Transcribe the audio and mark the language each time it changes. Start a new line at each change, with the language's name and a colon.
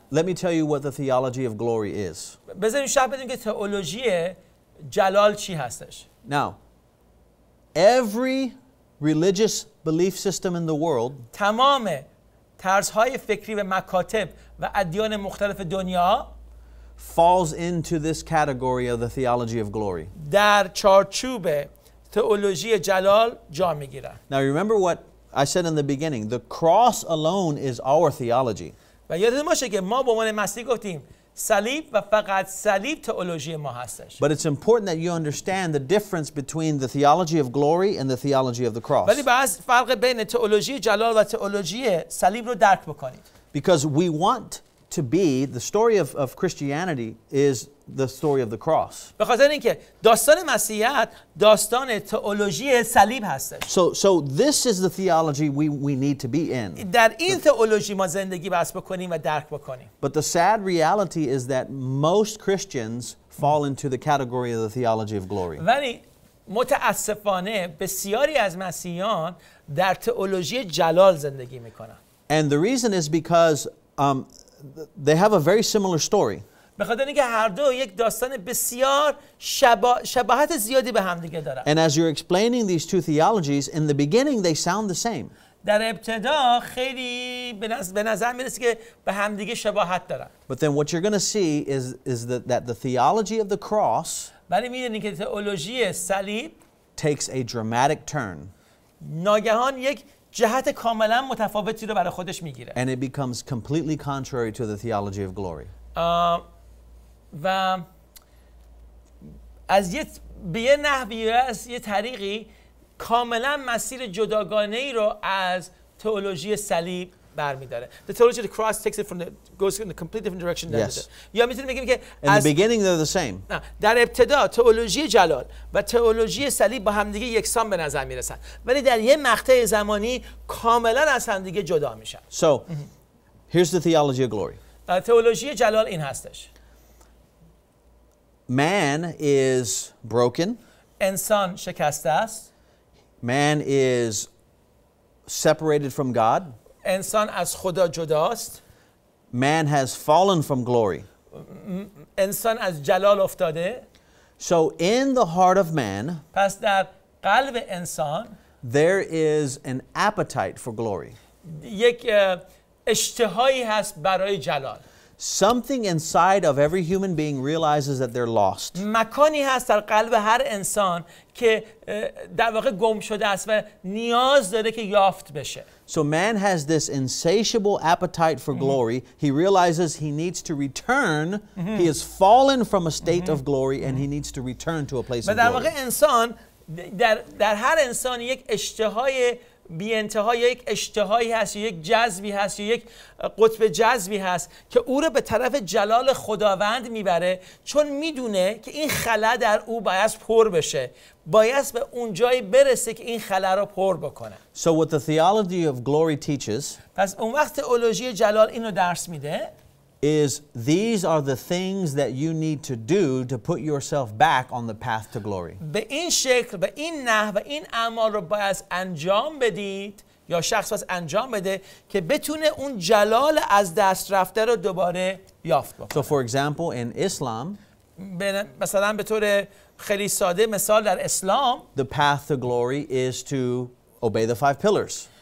English: let me tell you what the theology of glory is.
Persian: بذاریم شرح بدیم که تئولوژی جلال چی هستش.
English: Now, every religious belief system in the world
Persian: تمام طرزهای فکری و مکاتب و ادیان مختلف دنیا
English: falls into this category of the theology of glory.
Persian: در چارچوب تئولوژی جلال جا میگیرن.
English: Now remember what I said in the beginning, the cross alone is our theology.
Persian: و یادتون باشه که ما به عنوان مسیح گفتیم صلیب و فقط صلیب تئولوژی ما هستش.
English: But it's important that you understand the difference between the theology of glory and the theology of the cross.
Persian: ولی باز فرق بین تئولوژی جلال و تئولوژی صلیب رو درک بکنید.
English: Because we want to be, the story of Christianity is the story of the cross.
Persian: به خاطر اینکه داستان مسیحیت داستان تئولوژی صلیب هستش.
English: So this is the theology we need to be in.
Persian: در این تئولوژی ما زندگی بس بکنیم و درک بکنیم.
English: But the sad reality is that most Christians fall into the category of the theology of glory.
Persian: ولی متاسفانه بسیاری از مسیحیان در تئولوژی جلال زندگی میکنن.
English: And the reason is because they have a very similar story.
Persian: به خاطر اینکه هر دو یک داستان بسیار شباهت زیادی به همدیگه دارن.
English: And as you're explaining these two theologies, in the beginning they sound the same.
Persian: در ابتدا خیلی به نظر میرسه که به همدیگه شباهت دارن.
English: But then what you're going to see is that the theology of the cross
Persian: ولی میدونید که تئولوژی صلیب
English: takes a dramatic turn.
Persian: ناگهان یک جهت کاملا متفاوتی رو برای خودش میگیره.
English: And it becomes completely contrary to the theology of glory.
Persian: و از به یه نحوی از یه طریقی کاملا مسیر جداگانه ای رو از تئولوژی صلیب برمی‌داره.
English: The theology of the cross takes it from goes in a completely different direction than Yes.
Persian: یا میتونیم بگیم که
English: In the beginning they're the same.
Persian: در ابتدا تئولوژی جلال و تئولوژی صلیب با همدیگه یکسان به نظر میرسن ولی در یه مقطع زمانی کاملا از همدیگه جدا میشن.
English: So here's the theology of glory.
Persian: تئولوژی جلال این هستش.
English: Man is broken.
Persian: انسان شکسته است.
English: Man is separated from God.
Persian: انسان از خدا جداست.
English: Man has fallen from glory.
Persian: انسان از جلال افتاده.
English: So in the heart of man,
Persian: پس در قلب انسان
English: there is an appetite for glory.
Persian: یک اشتهایی هست برای جلال.
English: Something inside of every human being realizes that they're lost.
Persian: مکانی هست در قلب هر انسان که در واقع گم شده است و نیاز داره که یافت بشه.
English: So man has this insatiable appetite for glory. He realizes he needs to return. He has fallen from a state of glory and he needs to return to a place
Persian: و
English: of
Persian: در
English: glory.
Persian: واقع انسان در هر انسان یک اشتهای بی انتها یا یک اشتهایی هست یا یک جذبی هست یا یک قطب جذبی هست که او رو به طرف جلال خداوند میبره چون میدونه که این خلا در او باید پر بشه باید به اون جایی برسه که این خلا رو پر بکنه.
English: So what the theology of glory teaches
Persian: پس اون وقت تئولوژی جلال اینو درس میده
English: is these are the things that you need to do to put yourself back on the path to glory.
Persian: به این شکل به این نحو و این اعمال رو باید انجام بدید یا شخص باید انجام بده که بتونه اون جلال از دست رفته رو دوباره یافت بکنه.
English: So for example in Islam
Persian: مثلا به طور خیلی ساده مثال در اسلام
English: the path to glory is to obey the 5 pillars.